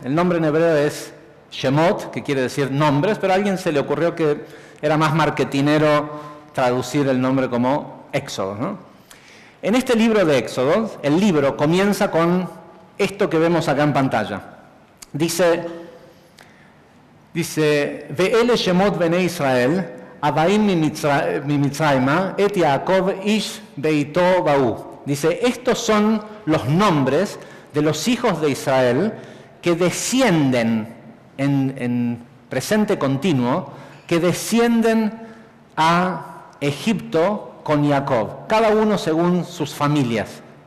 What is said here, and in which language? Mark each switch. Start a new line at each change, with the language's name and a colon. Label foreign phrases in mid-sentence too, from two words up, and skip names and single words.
Spanish: El nombre en hebreo es Shemot, que quiere decir nombres, pero a alguien se le ocurrió que era más marketinero traducir el nombre como Éxodos, ¿no? En este libro de Éxodos, el libro comienza con esto que vemos acá en pantalla. Dice,
Hebrew: ואלה שמות בני ישראל הבאים מ מצרימה את יעקב איש וביתו באו.
Spanish: Dice, estos son los nombres de los hijos de Israel que descienden en presente continuo, que descienden a Egipto con Jacob, cada uno según sus familias.